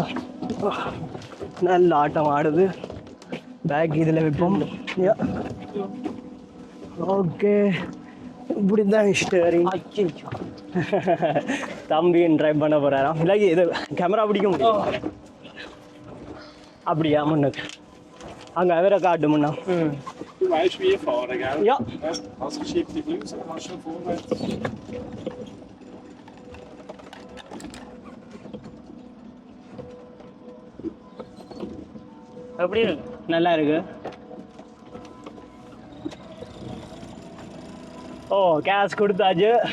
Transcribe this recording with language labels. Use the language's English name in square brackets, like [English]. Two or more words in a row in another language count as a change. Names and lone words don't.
[Tamil] நல்ல ஆட்டம் ஆடுது. பேக் இதில் வைப்போம். ஓகே இப்படி தான் ஸ்டேரிங். தம்பியும் ட்ரைவ் பண்ண போகிறாராம். இல்லை இது கேமரா பிடிக்க முடியும். அப்படியா முன்னுக்கு அங்கே அவரை காட்டு முன்னா. [German] Du weißt, wie ich fahre, gell? Ja. Also schieb dich links und mach schon vorwärts. [Tamil] எப்படி இருக்கு? நல்லா இருக்கு. ஓ கேஷ் கொடுத்தாச்சு.